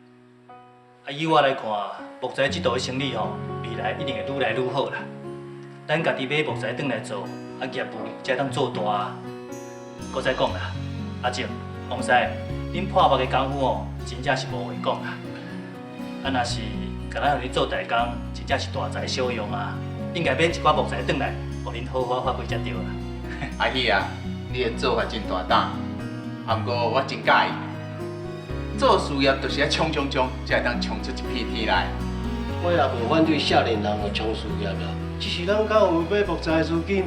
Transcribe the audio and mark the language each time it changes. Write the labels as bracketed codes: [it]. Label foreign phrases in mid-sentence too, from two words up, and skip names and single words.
[nan] 啊，以我来看，木材这道的生意吼，未来一定会愈来愈好啦。咱家己买木材转来做，啊业务才当做大。搁再讲啦，阿姐、王师，恁破木的功夫哦，真正是无话讲啦。啊，若是甲咱互恁做代工，真正是大材小用啊。应该买一寡木材转来，互恁好好发挥才对啦。阿喜啊，你的做法真大胆，啊，不过我真介意。做事业就是要冲，才会当冲出一片天来。我也无反对少年人学冲事业啦，只是咱敢有买木材的资金？